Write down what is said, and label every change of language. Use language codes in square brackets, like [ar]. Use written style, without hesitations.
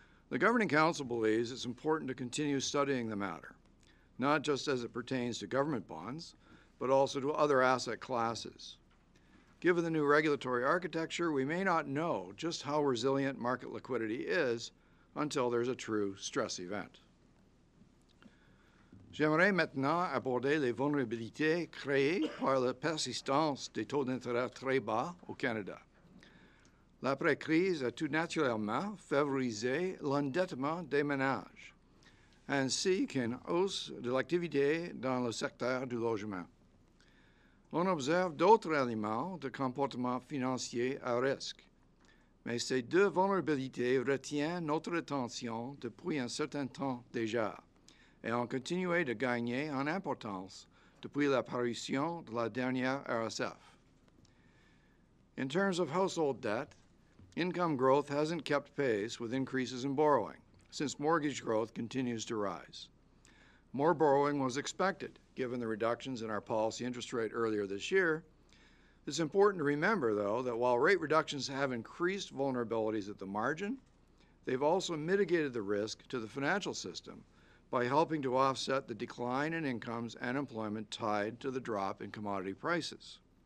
[en] The Governing Council believes it's important to continue studying the matter, not just as it pertains to government bonds, but also to other asset classes. Given the new regulatory architecture, we may not know just how resilient market liquidity is until there's a true stress event. [fr] J'aimerais maintenant aborder les vulnérabilités créées par la persistance des taux d'intérêt très bas au Canada. L'après-crise a tout naturellement favorisé l'endettement des ménages, ainsi qu'une hausse de l'activité dans le secteur du logement. On observe d'autres éléments de comportement financier à risque, mais ces deux vulnérabilités retiennent notre attention depuis un certain temps déjà et ont continué de gagner en importance depuis l'apparition de la dernière RSF. [en] In terms of household debt, income growth hasn't kept pace with increases in borrowing, since mortgage growth continues to rise. More borrowing was expected, given the reductions in our policy interest rate earlier this year. It's important to remember, though, that while rate reductions have increased vulnerabilities at the margin, they've also mitigated the risk to the financial system by helping to offset the decline in incomes and employment tied to the drop in commodity prices.